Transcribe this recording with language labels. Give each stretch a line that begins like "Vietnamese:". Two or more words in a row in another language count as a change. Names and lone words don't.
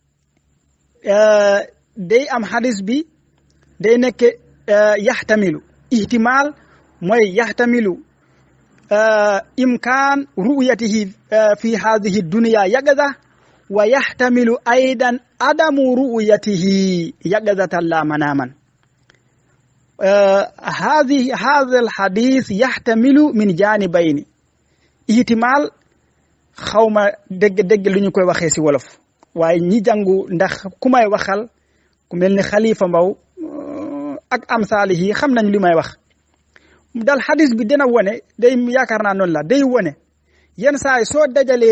Wolof: day am hadis bi day nekk
Arabic: يحتمل احتمال
Wolof: mooy yaxtamilu
Arabic: إمكان رؤيته في هذه الدنيا يقظة ويحتمل أيضا عدم رؤيته يقظة لا مناما هذا الحديث يحتمل من جانبين ihtimal
Wolof: xawma dégg lu ñu koy waxee si wolof waaye ñi jàngu ndax ku may waxal ku mel ni Xalifa Mbaw ak amsaali yi xam nañ li may wax dal xadis bi dina wone day yaakaar naa noonu la day wone yenn saa yi soo dajalee